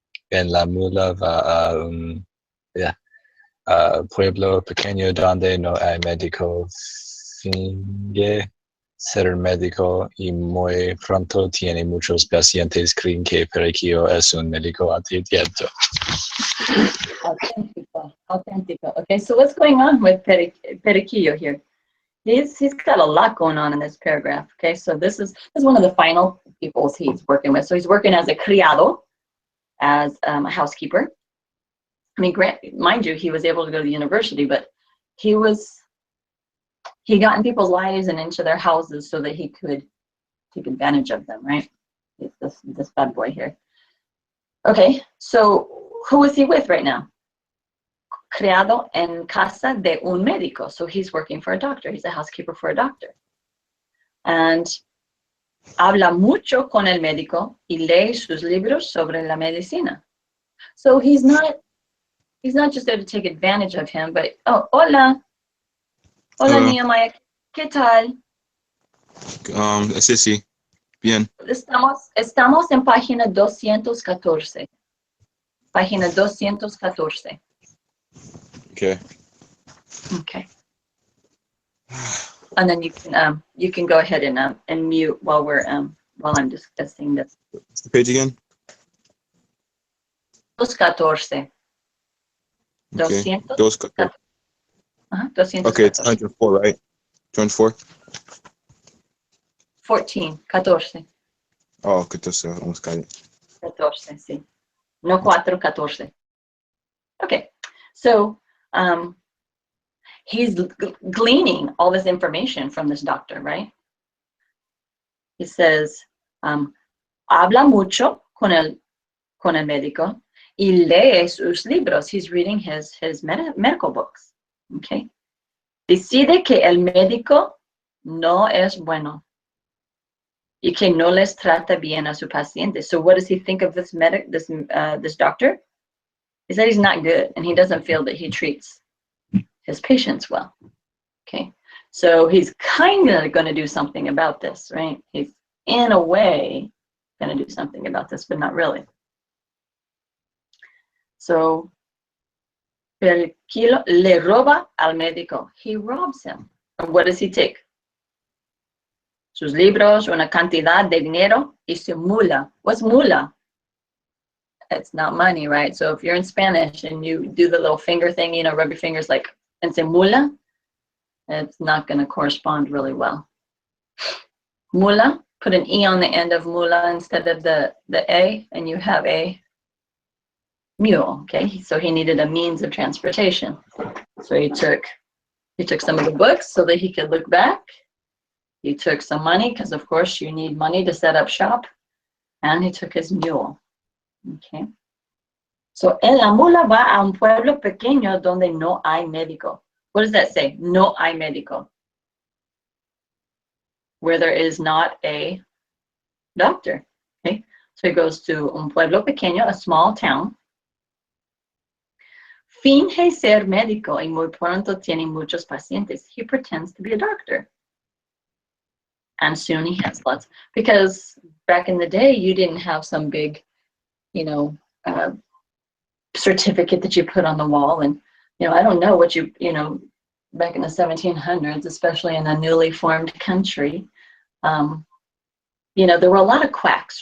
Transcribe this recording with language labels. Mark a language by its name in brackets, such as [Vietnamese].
[Spanish] En la mula va a un pueblo pequeño donde no hay médico. Finge ser médico y muy pronto tiene muchos pacientes. Creen que Periquillo es un médico atendiendo. Auténtico. [English] Okay, so what's going on with Periquillo here? He's got a lot going on in this paragraph. Okay, so this is one of the final people he's working with. So he's working as a criado, as a housekeeper. I mean, mind you, he was able to go to the university, but he got in people's lives and into their houses so that he could take advantage of them, right? This bad boy here. Okay, so who is he with right now? [Spanish] Criado en casa de un médico. [English] So he's working for a doctor. He's a housekeeper for a doctor. [Spanish] And habla mucho con el médico y lee sus libros sobre la medicina. [English] So he's not just there to take advantage of him, but, oh, hola. [Spanish] Hola, niña Maya. ¿Qué tal? Sí, bien. Estamos en página 214. Página 214. [English] Okay. Okay. And then you can go ahead and mute while I'm discussing this. What's the page again? 214. Okay. 214. Okay, it's 104, right? 204? 14. 14. Oh, 14, almost got it. 14, sí. No 4, 14. Okay. So, he's gleaning all this information from this doctor, right? He says, [Spanish] habla mucho con el médico y lee sus libros. [English] He's reading his medical books. Okay. [Spanish] Decide que el médico no es bueno y que no les trata bien a su paciente. [English] So what does he think of this doctor? He said he's not good, and he doesn't feel that he treats his patients well. Okay, so he's kind of going to do something about this, right? He's in a way going to do something about this, but not really. So Periquillo [Spanish] le roba al médico. [English] He robs him. And what does he take? [Spanish] Sus libros, una cantidad de dinero y su mula. [English] What's mula? It's not money, right? So if you're in Spanish and you do the little finger thing, rub your fingers like, and say mula, it's not going to correspond really well. Mula, put an E on the end of mula instead of the A, and you have a mule, okay? So he needed a means of transportation. So he took some of the books so that he could look back. He took some money, because of course you need money to set up shop. And he took his mule. Okay. [Spanish] So en la mula va a un pueblo pequeño donde no hay médico. [English] What does that say? [Spanish] No hay médico. [English] Where there is not a doctor. Okay. So he goes to [Spanish] un pueblo pequeño, [English] a small town. [Spanish] Finge ser médico y muy pronto tiene muchos pacientes. [English] He pretends to be a doctor. And soon he has lots. Because back in the day, you didn't have some big, certificate that you put on the wall. And, I don't know what back in the 1700s, especially in a newly formed country, there were a lot of quacks.